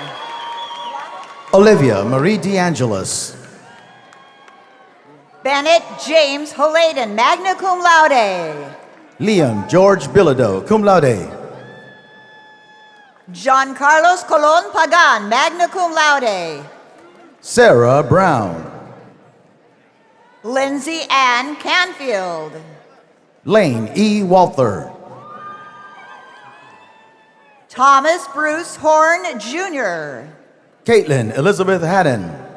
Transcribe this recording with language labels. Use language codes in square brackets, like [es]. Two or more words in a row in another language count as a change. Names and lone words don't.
[en] Olivia Marie DeAngelis. Bennett James Holaden, [la] magna cum laude. [en] Liam George Bilodeau, [la] cum laude. [en] John Carlos Colon Pagan, [la] magna cum laude. [en] Sarah Brown. Lindsay Ann Canfield. Lane E. Walther. Thomas Bruce Horn Jr. Caitlin Elizabeth Haddon.